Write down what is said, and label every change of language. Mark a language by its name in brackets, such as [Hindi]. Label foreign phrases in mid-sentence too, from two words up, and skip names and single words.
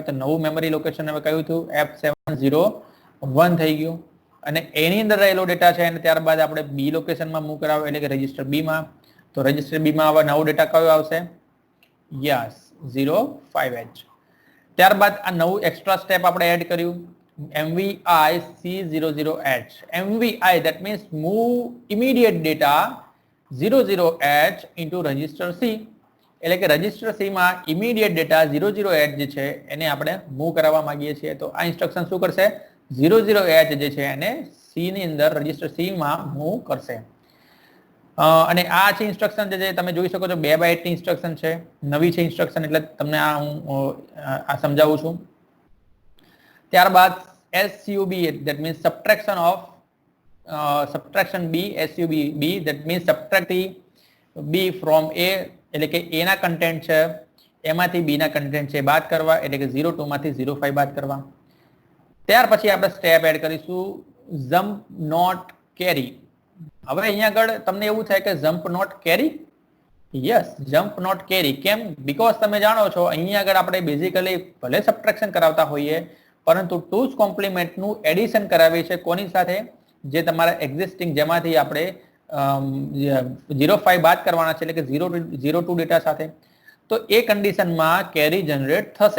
[Gujarati] તો નવું [English] memory location [Gujarati] હવે કયું હતું F701 થઈ ગયું અને એની અંદર રહેલો ડેટા છે અને ત્યારબાદ આપણે બી લોકેશનમાં મૂવ કરાવ્યો એટલે કે [English] register B [Gujarati] માં. તો [English] register B [Gujarati] માં હવે નવો ડેટા કયો આવશે, યસ 05H. ત્યારબાદ આ નવું [English] extra step [Gujarati] આપણે એડ કર્યું MVI C00H. [English] MVI that means move immediate data 00H into register C, [Gujarati] એટલે કે [English] register C [Gujarati] માં [English] immediate data 00H [Gujarati] જે છે એને આપણે મૂવ કરાવવા માંગીએ છીએ. તો આ ઇન્સ્ટ્રક્શન શું કરશે, 00H જે છે એને સી ની અંદર [English] register C [Gujarati] માં મૂવ કરશે. અને આ છે ઇન્સ્ટ્રક્શન જે તમે જોઈ શકો છો 2 બાઇટ ની ઇન્સ્ટ્રક્શન છે, નવી છે ઇન્સ્ટ્રક્શન એટલે તમને આ હું સમજાવું છું. ત્યારબાદ [English] SUB that means subtraction of subtraction B, SUB B that means subtracting B from A [Gujarati] એટલે કે A ના કન્ટેન્ટ છે એમાંથી B ના કન્ટેન્ટ છે બાદ કરવા, એટલે કે 02 માંથી 05 બાદ કરવા. ત્યાર પછી આપણે [English] step add [Gujarati] કરીશું [English] jump not carry. [Gujarati] હવે અહીંયા આગળ તમને એવું થાય કે [English] jump not carry, [Gujarati] યસ [English] jump not carry. [Gujarati] કેમ, બીકોઝ તમે જાણો છો અહીંયા આગળ આપણે બેઝિકલી ભલે સબટ્રેક્શન કરાવતા હોઈએ પરંતુ [English] two's complement addition [Gujarati] કરાવીએ છીએ કોની સાથે, જે તમારા એક્ઝિસ્ટિંગ જેમાંથી આપણે 05 બાદ કરવાના છે એટલે કે 02 ડેટા સાથે. તો એ કન્ડિશનમાં [English] carry generate [Gujarati] થશે.